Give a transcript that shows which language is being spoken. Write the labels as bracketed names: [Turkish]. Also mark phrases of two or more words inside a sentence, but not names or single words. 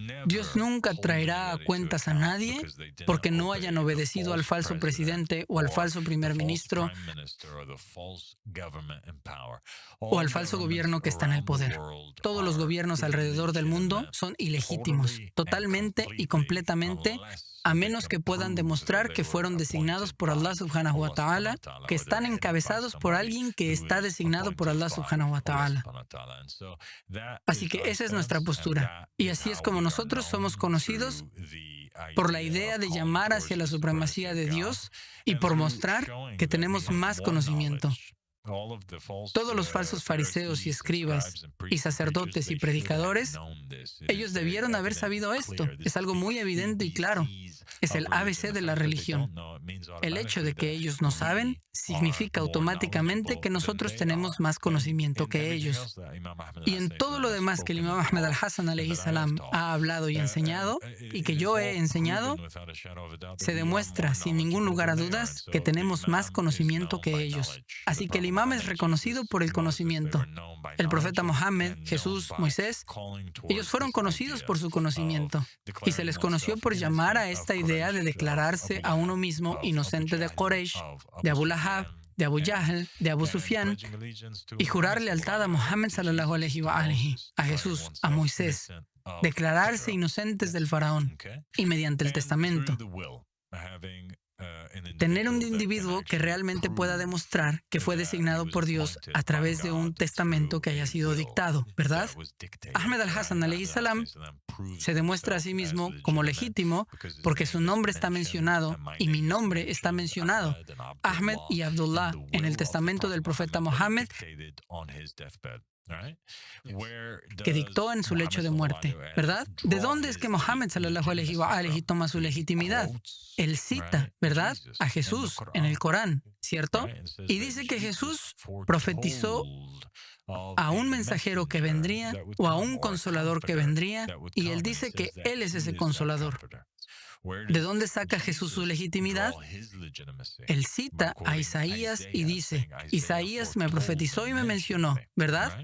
[Spanish] Dios nunca traerá a cuentas a nadie porque no hayan obedecido al falso presidente o al falso primer ministro o al falso gobierno que está en el poder. Todos los gobiernos alrededor del mundo son ilegítimos, totalmente y completamente, a menos que puedan demostrar que fueron designados por Allah [Arabic] سبحانه وتعالى, [Spanish] que están encabezados por alguien que está designado por Allah [Arabic] سبحانه وتعالى. [Spanish] Así que esa es nuestra postura. Y así es como nosotros somos conocidos por la idea de llamar hacia la supremacía de Dios y por mostrar que tenemos más conocimiento. Todos los falsos fariseos y escribas y sacerdotes y predicadores, ellos debieron haber sabido esto. Es algo muy evidente y claro. Es el ABC de la religión. El hecho de que ellos no saben significa automáticamente que nosotros tenemos más conocimiento que ellos. Y en todo lo demás que el imam Ahmed al-Hassan [Arabic] عليه السلام [Spanish] ha hablado y enseñado, y que yo he enseñado, se demuestra sin ningún lugar a dudas que tenemos más conocimiento que ellos. Así que el imam es reconocido por el conocimiento. El profeta Mohammed, Jesús, Moisés, ellos fueron conocidos por su conocimiento. Y se les conoció por llamar a esta idea de declararse a uno mismo inocente de Quraysh, de Abu Lahab, de Abu Jahl, de Abu Sufyan, y jurar lealtad a Mohammed [Arabic] صلى الله عليه وآله, [Spanish] a Jesús, a Moisés, declararse inocentes del faraón, y mediante el testamento, tener un individuo que realmente pueda demostrar que fue designado por Dios a través de un testamento que haya sido dictado, ¿verdad? Ahmed al-Hassan [Arabic] عليه السلام [Spanish] se demuestra a sí mismo como legítimo porque su nombre está mencionado y mi nombre está mencionado, Ahmed y Abdullah, en el testamento del profeta Mohammed, que dictó en su lecho de muerte, ¿verdad? ¿De dónde es que Mohammed [Arabic] صلى الله عليه وآله [Spanish] toma su legitimidad? Él cita, ¿verdad?, a Jesús en el Corán, ¿cierto? Y dice que Jesús profetizó a un mensajero que vendría o a un consolador que vendría, y él dice que él es ese consolador. ¿De dónde saca Jesús su legitimidad? Él cita a Isaías y dice, Isaías me profetizó y me mencionó, ¿verdad?